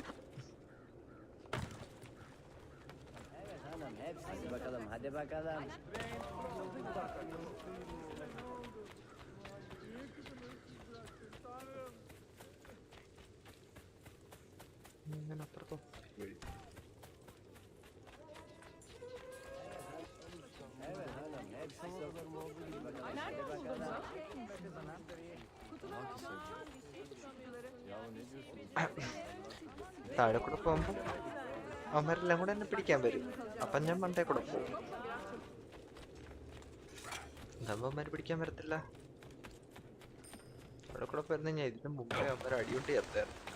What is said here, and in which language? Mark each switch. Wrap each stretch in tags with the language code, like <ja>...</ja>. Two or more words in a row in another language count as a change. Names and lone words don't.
<tr>Hadi bakalım, hadi bakalım.</tr> <ml>ഇങ്ങനെ അപ്പുറത്തോ വഴി.</ml> <tr>Evet hanım, hepsi sanırım olduğu gibi bakalım. Hadi bakalım.</tr> <ml>താഴെ കൂടെ പോകുമ്പോ അവന്മാരെല്ലാം കൂടെ എന്നെ പിടിക്കാൻ വരും. അപ്പൊ ഞാൻ മണ്ടേ കൂടെ പോകും. എന്താകുമ്പോ അവന്മാര് പിടിക്കാൻ വരത്തില്ല. അവിടെ കൂടെ പോയിരുന്ന ഞാൻ ഇതിന് മുമ്പേ അവന്മാർ അടിയോണ്ട് ചേർത്തായിരുന്നു.</ml>